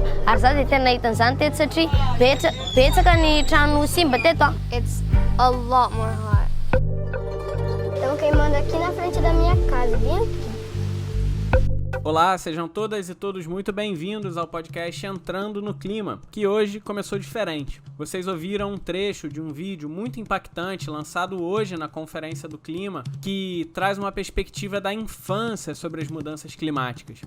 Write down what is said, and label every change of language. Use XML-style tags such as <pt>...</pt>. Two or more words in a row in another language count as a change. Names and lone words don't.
<mg>Ary za dia tena nahita an'izany teto satria betsaka ny trano simba teto.</mg> <en>It's a lot more hot.</en> <pt>Estão queimando aqui na frente da minha casa, bem aqui. Olá, sejam todas e todos muito bem-vindos ao podcast Entrando no Clima, que hoje começou diferente. Vocês ouviram um trecho de um vídeo muito impactante lançado hoje na Conferência do Clima, que traz uma perspectiva da infância sobre as mudanças climáticas.</pt>